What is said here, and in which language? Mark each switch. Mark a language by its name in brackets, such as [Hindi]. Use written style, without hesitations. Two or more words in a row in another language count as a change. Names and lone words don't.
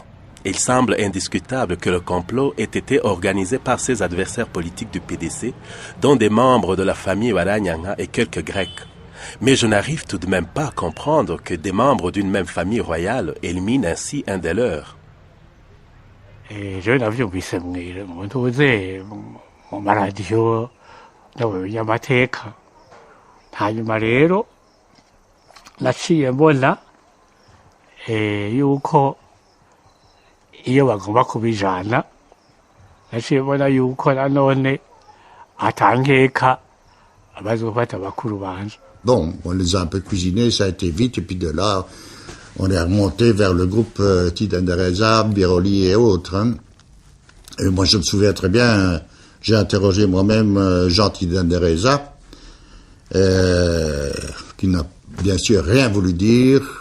[French] Il semble indiscutable que le complot ait été organisé par ses adversaires politiques du PDC, dont des membres de la famille Waranyanga et quelques Grecs. Mais je n'arrive tout de même pas à comprendre que des membres d'une même famille royale éliminent ainsi un des leurs. [Rundi] Je navyumvise mu ntuze mu maradiyo y'amateka hanyuma rero naciye mbona yuko iyo bagomba kubijana naciye mbona yuko nanone atankeka abazofata bakuru banje. [French] On les a un peu cuisinés, ça a été vite, et puis de là, on est remonté vers le groupe Tidendereza, Biroli et autres. Hein. Et moi, je me souviens très bien, j'ai interrogé moi-même Jean Tidendereza, qui n'a bien sûr rien voulu dire.